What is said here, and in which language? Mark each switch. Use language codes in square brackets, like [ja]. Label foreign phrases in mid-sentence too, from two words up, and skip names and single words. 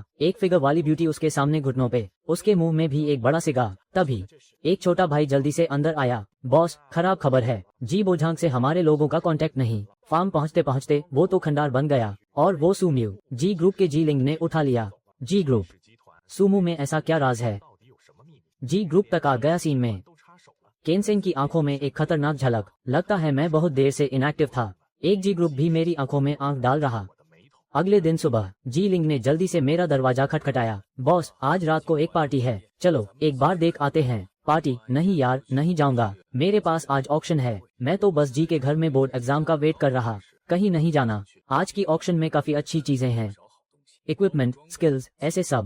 [hi] एक फिगर वाली ब्यूटी उसके सामने घुटनों पे, उसके मुंह में भी एक बड़ा सिगा। तभी एक छोटा भाई जल्दी से अंदर आया। बॉस, खराब खबर है। जी बोझांग से हमारे लोगों का कांटेक्ट नहीं। फार्म पहुँचते पहुँचते वो तो खंडार बन गया। और वो सूम्यू जी ग्रुप के जी लिंग ने उठा लिया। जी ग्रुप, सूमू में ऐसा क्या राज है? [zh] 到底有什么秘密？ [hi] जी ग्रुप तक आ गया सीन में। [zh] 都插手了。 [hi] केंसेन की आंखों में एक खतरनाक झलक। लगता है मैं बहुत देर से इनएक्टिव था। एक जी ग्रुप भी मेरी आंखों में आंख डाल रहा। [zh] 我的眉头。 [hi] अगले दिन सुबह जी लिंग ने जल्दी से मेरा दरवाजा खटखटाया। बॉस, आज रात को एक पार्टी है, चलो एक बार देख आते हैं। पार्टी? नहीं यार, नहीं जाऊंगा। मेरे पास आज ऑक्शन है। मैं तो बस जी के घर में [en] board exam [hi] का वेट कर रहा, कहीं नहीं जाना। आज की ऑक्शन में काफी अच्छी चीजें हैं, इक्विपमेंट, स्किल्स, ऐसे सब।